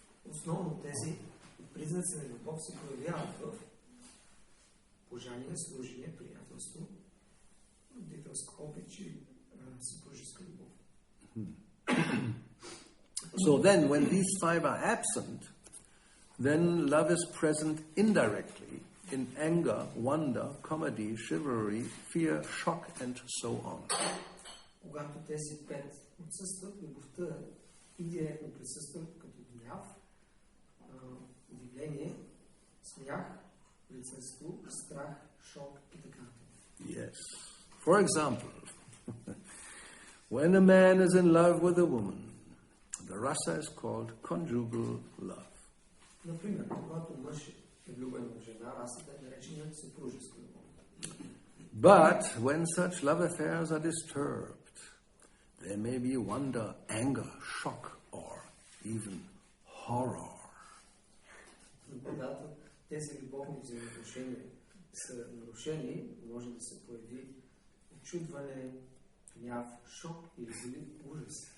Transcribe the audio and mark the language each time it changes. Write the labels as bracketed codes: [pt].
[bg] Основно тези признаци на любов се проявяват в пожание, служение, приятелство, родителска обич и съпружеска любов. [en] So then, when these 5 are absent, then love is present indirectly in anger, wonder, comedy, chivalry, fear, shock, and so on. [bg] Когато тези 5 отсъстват, любовта индиректно присъства като гняв, удивление, смях, лицарство, страх, шок и така. [en] Yes. For example, when a man is in love with a woman, the rasa is called conjugal love. [bg] Например, когато мъж е влюбен в жена, расата е наречена съпружеска любов. [en] But when such love affairs are disturbed, there may be wonder, anger, shock, or even horror. [bg] Когато тези любовни взаимоотношения са нарушени, може да се появи очудване, гняв, шок или дори ужас.